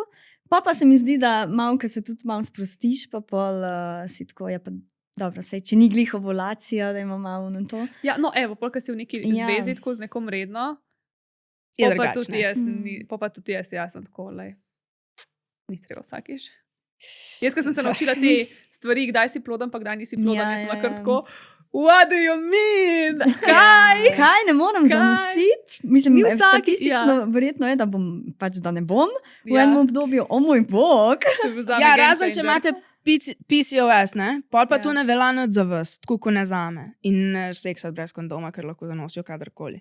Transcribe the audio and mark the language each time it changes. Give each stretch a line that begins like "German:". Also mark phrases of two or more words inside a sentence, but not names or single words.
Slovenian: Pa se mi zdi, da malo, ko se tudi malo sprostiš, pa pol si tako, je pa dobro, sej, če ni glih ovulacija, da ima malo na to. Ja, no, evo, pol, ko si v neki zvezi tako z nekom redno, Je pa drugačne. tudi jaz sem tako, lej, ni treba vsakiš. Jaz, ko sem se naučila te stvari, kdaj si ploden, pa kdaj nisi ploden, sem kar tako,
English: what do you mean?
Slovenian: Kaj? Kaj ne morem zanositi? Mislim, Ni vsak- statistično verjetno je, da bom, pač da ne bom v Ja. enem obdobju, o moj bog. To je bil zame Ja, game razen če changer. imate PCOS, ne? Pol pa Ja. to ne velja nič za vas, tako kot ne zame. In seksati brez kondoma, ker lahko zanosijo kadarkoli.